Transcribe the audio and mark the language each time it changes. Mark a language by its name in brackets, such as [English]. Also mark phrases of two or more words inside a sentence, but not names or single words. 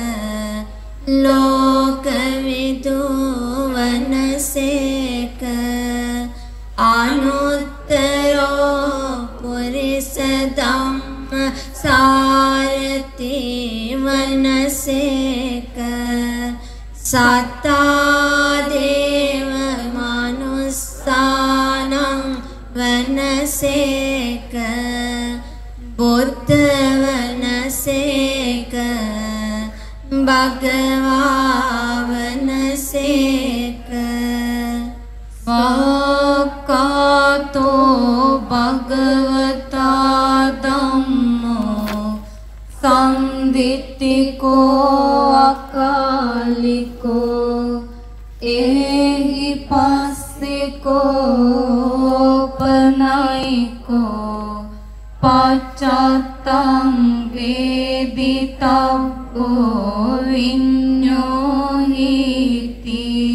[Pali] ලෝකවිදු වනසේක අනුත්තරෝ පුරිස ධම්ම සාරති වනසේක සත්තා දේව මනුස්සානං වනසේක බුද්ධ වනසේක භගවා වනසේක සක්කාතෝ භගවතා ධම්මෝ සම්දිට්ඨිකෝ අකාලිකෝ එහි පස්සිකෝ පනයිකෝ පච්චත්තං වේදිතබ්බෝ විඤ්ඤෝහිති